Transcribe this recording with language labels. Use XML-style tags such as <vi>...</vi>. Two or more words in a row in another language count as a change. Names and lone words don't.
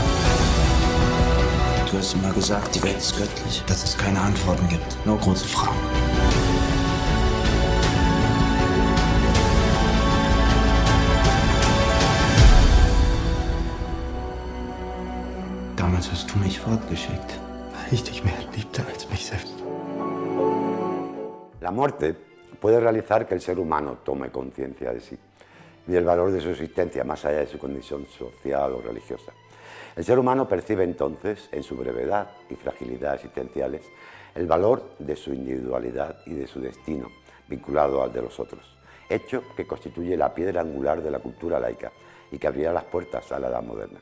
<de>Du hast immer gesagt, die Welt ist göttlich, dass es keine Antworten gibt, nur große Fragen. Damals hast du mich fortgeschickt, weil ich dich mehr liebte als mich selbst.</de> <es>La muerte puede realizar que el ser humano tome conciencia de sí y del valor de su existencia más allá de su condición social o religiosa. El ser humano percibe entonces, en su brevedad y fragilidad existenciales, el valor de su individualidad y de su destino, vinculado al de los otros, hecho que constituye la piedra angular de la cultura laica y que abrirá las puertas a la edad moderna.</es>